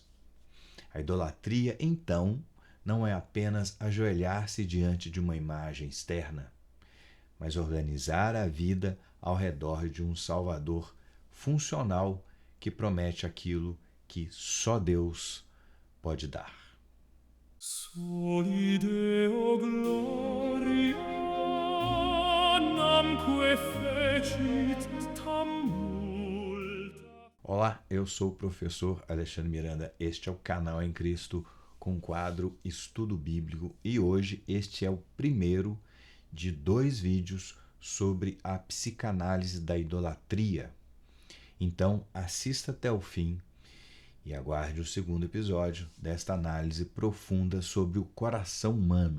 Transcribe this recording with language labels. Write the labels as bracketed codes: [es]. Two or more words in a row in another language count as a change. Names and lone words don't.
[pt] A idolatria, então, não é apenas ajoelhar-se diante de uma imagem externa, mas organizar a vida ao redor de um Salvador funcional que promete aquilo que só Deus pode dar. [la] Soli Deo gloria namque fecit tam multa. [pt] Olá, eu sou o professor Alexandre Miranda. Este é o Canal em Cristo com o quadro Estudo Bíblico e hoje este é o primeiro de 2 vídeos sobre a psicanálise da idolatria. Então, assista até o fim e aguarde o segundo episódio desta análise profunda sobre o coração humano.